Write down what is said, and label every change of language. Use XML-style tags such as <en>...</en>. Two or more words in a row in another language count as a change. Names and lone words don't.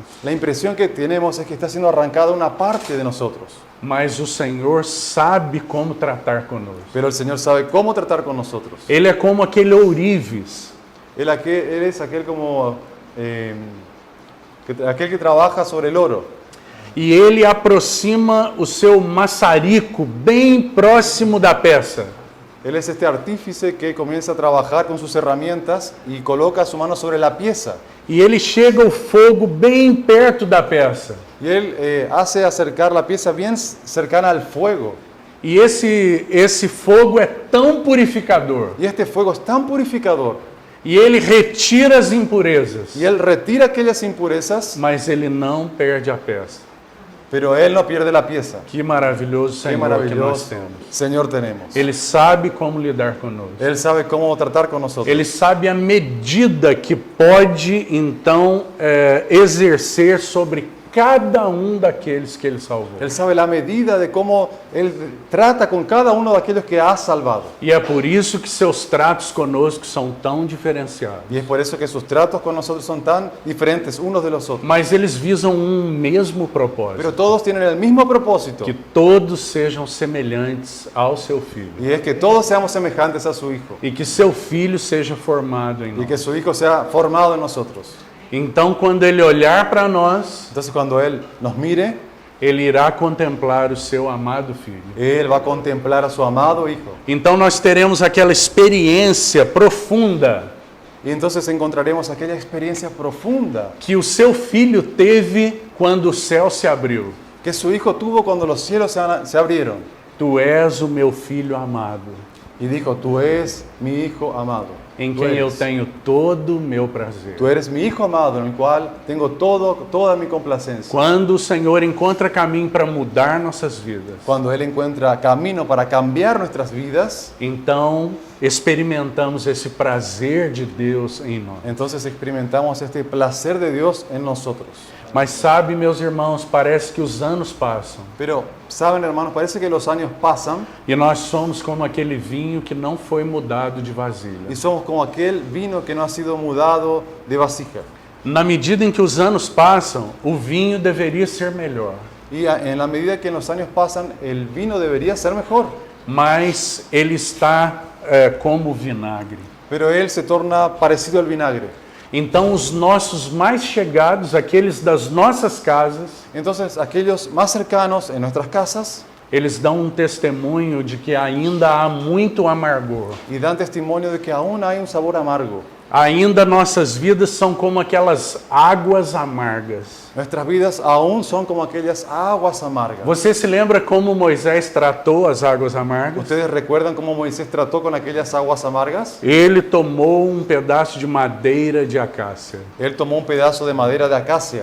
<es>La impresión que tenemos es que está siendo arrancada una parte de nosotros.</es> <pt>Mas o Senhor sabe como tratar conosco.</pt> <es>Pero el Señor sabe cómo tratar con nosotros.</es> <pt>Ele é como aquele ourives</pt> <es>Él es aquel como aquel que trabaja sobre el oro.</es> <pt>e ele aproxima o seu maçarico bem próximo da peça.</pt> <es>Él es este artífice que comienza a trabajar con sus herramientas y coloca su mano sobre la pieza.</es> <pt>E ele chega o fogo bem perto da peça.</pt> <es>Y él hace acercar la pieza bien cercana al fuego.</es> <pt>E esse fogo é tão purificador.</pt> <es>Y este fuego es tan purificador.</es> <pt>E ele retira as impurezas.</pt> <es>Y él retira aquellas impurezas,</es> <pt>Mas ele não perde a peça.</pt> <es>pero él no pierde la pieza.</es> <pt>Que maravilhoso</pt> <es>Qué</es> <pt>Senhor que nós</pt> <es>maravilloso</es> <pt>temos.</pt> <es>Señor tenemos.</es> <pt>Ele sabe como lidar conosco.</pt> <es>Él sabe cómo tratar con nosotros.</es> <pt>Ele sabe a medida que pode, então, exercer sobre cada daqueles que Ele salvou.</pt> <es>Él sabe la medida de cómo él trata con cada uno de aquellos que ha salvado.</es> <pt>E é por isso que seus tratos conosco são tão diferenciados.</pt> <es>Y es por eso que sus tratos con nosotros son tan diferentes unos de los otros.</es> <pt>Mas eles visam mesmo propósito.</pt> <es>Pero todos tienen el mismo propósito.</es> <pt>Que todos sejam semelhantes ao seu Filho.</pt> <es>Y es que todos seamos semejantes a su Hijo.</es> <pt>E que seu Filho seja formado em</pt> <es>Y</es> <pt>nós.</pt> <es>que su Hijo sea formado en nosotros.</es> <pt>Então, quando Ele olhar para nós,</pt> <es>Entonces cuando Él nos mire,</es> <pt>Ele irá contemplar o seu amado Filho.</pt> <es>Él va a contemplar a su amado Hijo.</es> <pt>Então, nós teremos aquela experiência profunda</pt> <es>Y entonces encontraremos aquella experiencia profunda</es> <pt>que o seu Filho teve quando o céu se abriu.</pt> <es>que su Hijo tuvo cuando los cielos se abrieron.</es> <pt>Tu és o meu Filho amado,</pt> <es>Y dijo, tú eres mi Hijo amado.</es> <pt>em</pt> <es>Tú</es> <pt>quem eu</pt> <es>eres.</es> <pt>tenho todo o meu prazer.</pt> <es>Tú eres mi Hijo amado, en el cual tengo toda mi complacencia.</es> <pt>Quando o Senhor encontra caminho para mudar nossas vidas,</pt> <es>Cuando Él encuentra camino para cambiar nuestras vidas,</es> <pt>então experimentamos esse prazer de Deus em nós.</pt> <es>entonces experimentamos este placer de Dios en nosotros.</es> <pt>Mas sabe, meus irmãos, parece que os anos passam</pt> <es>Pero, ¿saben, hermanos? Parece que los años pasan</es> <pt>e nós somos como aquele vinho que não foi mudado de vasilha.</pt> <es>y somos como aquel vino que no ha sido mudado de vasija.</es> <pt>Na medida em que os anos passam, o vinho deveria ser melhor,</pt> <es>Y en la medida que los años pasan, el vino debería ser mejor.</es> <pt>mas ele está como vinagre.</pt> <es>Pero él se torna parecido al vinagre.</es> <pt>Então, os nossos mais chegados, aqueles das nossas casas,</pt> <es>Entonces, aquellos más cercanos en nuestras casas</es> <pt>eles dão testemunho de que ainda há muito amargor.</pt> <es>y dan testimonio de que aún hay un sabor amargo.</es> <pt>Ainda nossas vidas são como aquelas águas amargas.</pt> <es>Nuestras vidas aún son como aquellas aguas amargas.</es> <pt>Você se lembra como Moisés tratou as águas amargas?</pt> <es>¿Ustedes recuerdan cómo Moisés trató con aquellas aguas amargas?</es> <pt>Ele tomou um pedaço de madeira de acácia.</pt> <es>Él tomó un pedazo de madera de acacia.</es>